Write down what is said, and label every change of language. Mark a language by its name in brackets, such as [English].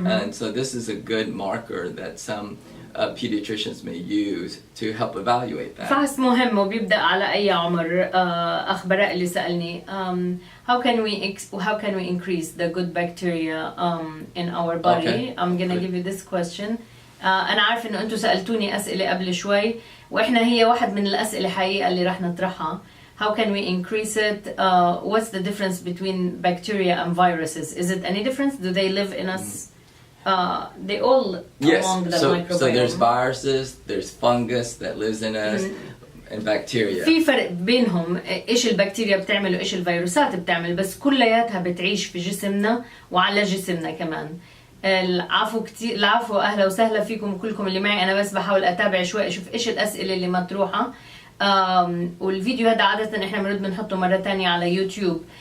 [English] And so this is a good marker that some pediatricians may use to help evaluate that. [Arabic] فحص مهم وبيبدأ على أي عمر. أخ براء اللي سألني [English] how can we increase the good bacteria in our body? Okay. I'm gonna give you this question. [Arabic] أنا عارف إنه أنتوا سألتوني أسئلة قبل شوي وإحنا هي واحد من الأسئلة حقيقة اللي راح نطرحها. [English] How can we increase it? What's the difference between bacteria and viruses? Is it any difference? Do they live in us? They all along the microbiome. So there's viruses, there's fungus that lives in us, and bacteria. [Arabic] في فرق بينهم إيش البكتيريا بتعمل وإيش الفيروسات بتعمل بس كلياتها بتعيش في جسمنا وعلى جسمنا كمان. العفو أهلا وسهلا فيكم كلكم اللي معي. أنا بس بحاول أتابع شوي أشوف إيش الأسئلة اللي مطروحة. والفيديو هذا عادة إحنا بنحطه مرة تانية على يوتيوب.